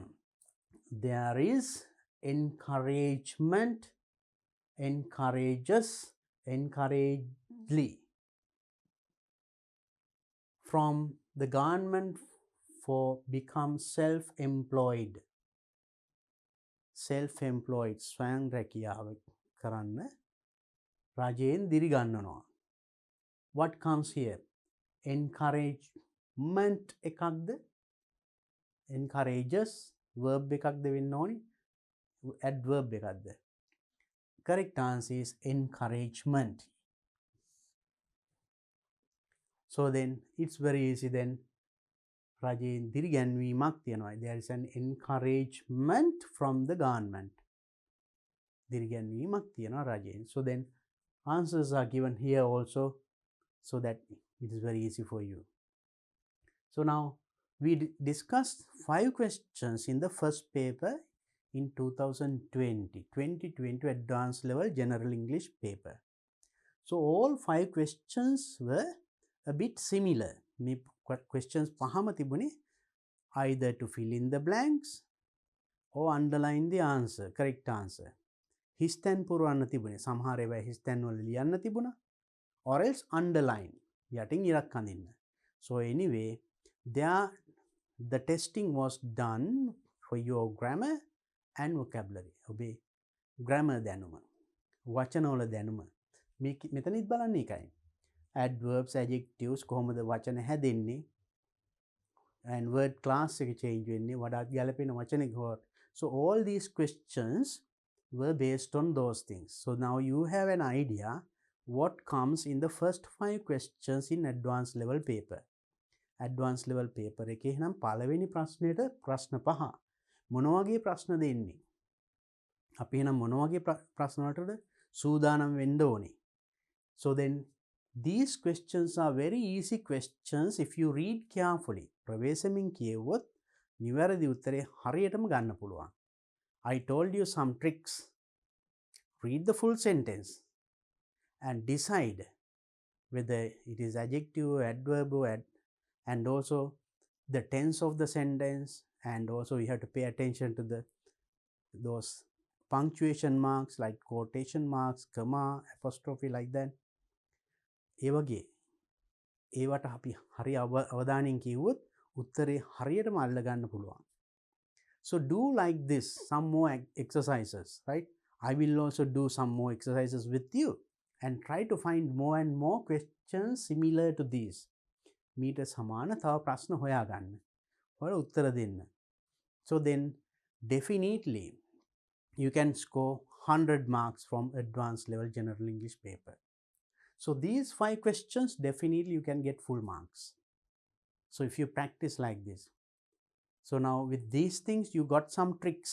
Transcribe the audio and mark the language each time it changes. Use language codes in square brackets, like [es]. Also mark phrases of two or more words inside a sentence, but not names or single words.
[en] There is encouragement, encourages, encouragedly from the government for become self-employed. [si] Self-employed ස්වයං රැකියාව කරන්න රජයෙන් දිරි ගන්නනවා. [en] What comes here? Encouragement එකක්ද? Encourages verb [si] එකක්ද වෙන්න ඕනේ? Adverb එකක්ද? [en] Correct answer is encouragement. So then it's very easy then. [si] රජයෙන් දිරිගැන්වීමක් තියෙනවා. [en] There is an encouragement from the government. [si] දිරිගැන්වීමක් තියෙනවා රජයෙන්. [en] So then answers are given here also, so that it is very easy for you. So now we discussed 5 questions in the first paper in 2020 advanced level general English paper. So all 5 questions were a bit similar. මේ questions [si] පහම තිබුණේ [en] either to fill in the blanks or underline the answer, correct answer. [si] හිස්තැන් පුරවන්න තිබුණේ. සමහර ඒවා හිස්තැන් වල ලියන්න තිබුණා. [en] Or else underline. [si] යටින් ඉරක් අඳින්න. [en] So anyway, the testing was done for your grammar and vocabulary. [si] ඔබේ grammar දැනුම, වචනවල දැනුම. මෙතනිත් බලන්න එකයි. [en] Adverbs, adjectives [si] කොහොමද වචන හැදෙන්නේ, [en] and word class [si] එක change වෙන්නේ, වඩාත් ගැලපෙන වචන කොහොමද. [en] So all these questions were based on those things. So now you have an idea what comes in the first 5 questions in advanced level paper. Advanced level paper [si] එකේ නම් පළවෙනි ප්‍රශ්නෙට ප්‍රශ්න 5. මොන වගේ ප්‍රශ්න දෙන්නේ? අපි එහෙනම් මොන වගේ ප්‍රශ්න වලටද සූදානම් වෙන්න ඕනේ? [en] So then these questions are very easy questions if you read carefully. [si] ප්‍රවේශමින් කියවුවොත් නිවැරදි උත්තරේ හරියටම ගන්න පුළුවන්. [en] I told you some tricks. Read the full sentence and decide whether it is adjective, adverb, and also the tense of the sentence, and also you have to pay attention to those punctuation marks like quotation marks, comma, apostrophe, like that. [si] ඒ වගේ ඒවට අපි හරි අවධානයෙන් කිව්වොත් උත්තරේ හරියටම අල්ල ගන්න පුළුවන්. [en] So do like this, some more exercises, right? I will also do some more exercises with you and try to find more and more questions similar to these. [si] මීට සමාන තව ප්‍රශ්න හොයාගන්න. ඔයාලා උත්තර දෙන්න. [en] So then definitely you can score 100 marks from advanced level general English paper. So these 5 questions definitely you can get full marks. So if you practice like this. So now with these things you got some tricks.